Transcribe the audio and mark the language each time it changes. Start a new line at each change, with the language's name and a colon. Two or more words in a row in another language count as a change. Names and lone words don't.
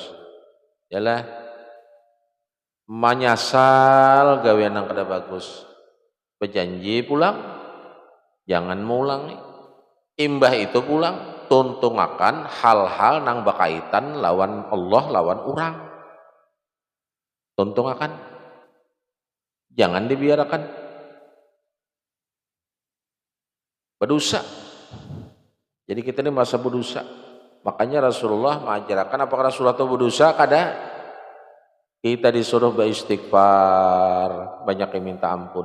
Banjar: Yalah menyasal gawian yang kada bagus.
Indonesian: Berjanji pulang, jangan mengulangi.
Banjar: Imbah itu pulang tuntungakan hal-hal nang berkaitan lawan Allah, lawan orang. Tuntungakan.
Indonesian: Jangan dibiarkan berdosa. Jadi kita ini merasa berdosa. Makanya Rasulullah mengajarkan apakah Rasulullah itu berdosa? Kada. Kita disuruh beristighfar, banyak yang minta ampun.